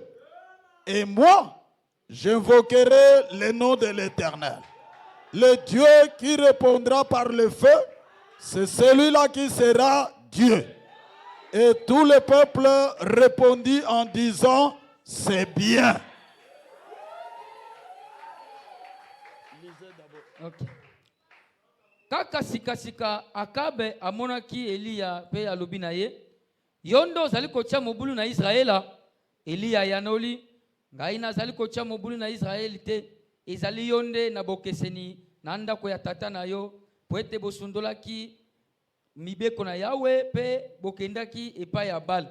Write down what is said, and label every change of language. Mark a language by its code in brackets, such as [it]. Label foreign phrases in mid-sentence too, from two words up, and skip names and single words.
[fr] Et moi, j'invoquerai le nom de l'Éternel. Le Dieu qui répondra par le feu, c'est celui-là qui sera Dieu. Et tout le peuple répondit en disant, c'est bien. Okay. [ln] Kaka sika Akabe amonaki Eliya pe alobi na ye yondo ozali kotia mobulu na Israela. Eliya yanoli ngai nazali kotia mobulu na Israeli te, ezali yonde na bokeseni na ndako ya tata na yo po ete bosundolaki mibeko na Yawe pe bokendaki epai ya Bal.